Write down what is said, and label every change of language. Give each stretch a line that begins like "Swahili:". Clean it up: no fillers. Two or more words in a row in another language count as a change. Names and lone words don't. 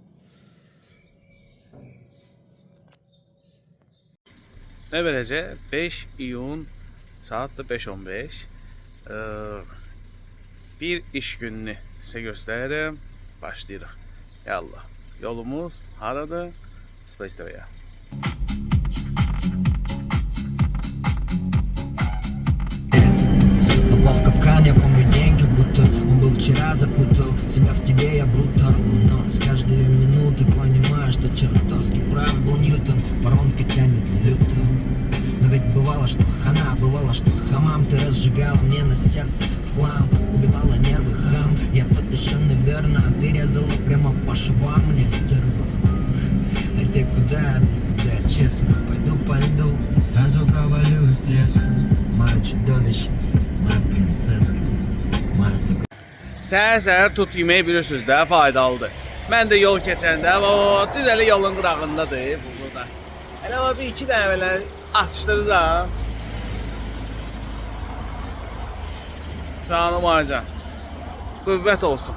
Azerbaijani: Ne verəcək? 5 iyun saat da 5:15. Bir iş gününü sizə göstərirəm. Başlayırıq. Yallah. Yolumuz haradır? Space TV-yə.
Russian: Попал в капкан, я помню день, как будто он был вчера. Запутал себя в тебе, я брутал. Но с каждой минуты понимаю, что чертовски прав был Ньютон. Воронка тянет люто. Но ведь бывало, что хана, бывало, что хамам. Ты разжигала мне на сердце флам, убивала нервы хам. Я потащен верно, а ты резала прямо по швам. Мне стерва. А ты куда без тебя, честно? Пойду по льду, сразу провалюсь резко. Мое чудовище, моя принцесска, моя сука.
Azerbaijani: Səhər-səhər tut yeməyi bilirsiniz də, faydalıdır. Mən də yol keçəndə, düz elə yolun qırağındadır burada. Elə bir iki dənə belə açdırıram. Canım aycan. Qüvvət olsun.